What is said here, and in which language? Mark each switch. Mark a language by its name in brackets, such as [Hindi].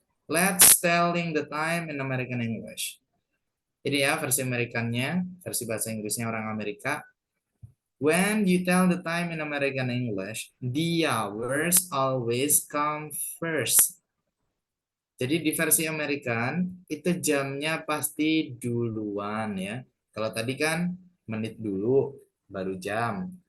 [English] Let's telling the time in American English. [Indonesian] Ini ya versi Amerikannya, versi bahasa Inggrisnya orang Amerika. [English] When you tell the time in American English, the hours always come first. [Indonesian] Jadi di versi American itu jamnya pasti duluan ya. Kalau tadi kan menit dulu baru jam.